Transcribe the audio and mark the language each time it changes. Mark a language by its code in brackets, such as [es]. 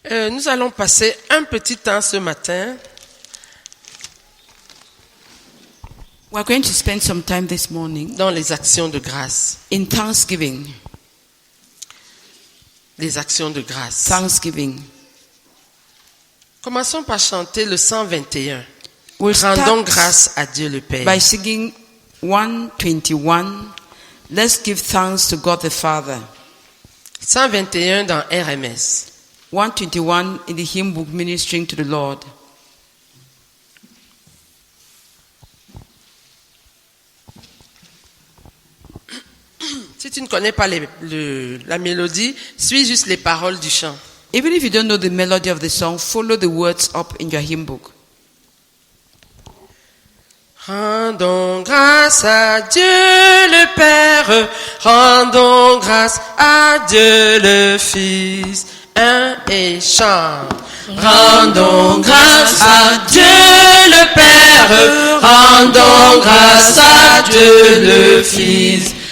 [fr] Nous allons passer un petit temps ce matin [en] We're going to spend some time this morning [fr] dans les actions de grâce. [en] in thanksgiving. [fr] Les actions de grâce. [en] Thanksgiving. [fr] Commençons par chanter le 121. [en] We'll [fr] Rendons [en] start [fr] grâce à Dieu le Père. [en] by singing 121. Let's give thanks to God the Father. [fr] 121 dans RMS. [en] 121 in the hymn book, Ministering to the Lord. [fr] Si tu ne connais pas la mélodie, suis juste les paroles du chant. [en] Even if you don't know the melody of the song, follow the words up in your hymn book. [fr] Rendons grâce à Dieu le Père, rendons grâce à Dieu le Fils. Un et chant. Rendons grâce à Dieu le Père, rendons grâce à Dieu le Fils.